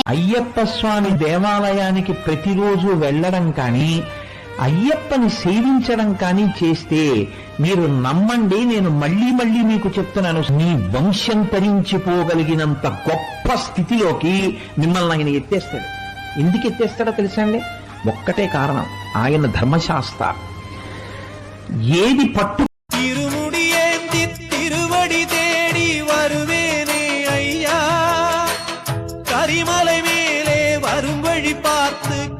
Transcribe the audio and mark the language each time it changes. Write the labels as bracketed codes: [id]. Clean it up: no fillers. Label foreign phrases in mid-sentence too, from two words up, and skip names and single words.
[te] అయ్యప్ప స్వామి దేవాలయానికి ప్రతిరోజు వెళ్ళడం కానీ అయ్యప్పని సేవించడం కానీ చేస్తే మీరు నమ్మండి, నేను మళ్ళీ మళ్ళీ మీకు చెప్తున్నాను, మీ వంశం తరించిపోగలిగినంత గొప్ప స్థితిలోకి మిమ్మల్ని ఆయన ఎత్తేస్తాడు. ఎందుకు ఎత్తేస్తాడో తెలుసా అండి? ఒక్కటే కారణం, ఆయన ధర్మశాస్త్ర. ఏది పట్టు [ta] திருமுடி ஏந்தி திருவடி தேடி வருவேனே ஐயா, கரிமலை மேலே வரும் வழி பார்த்து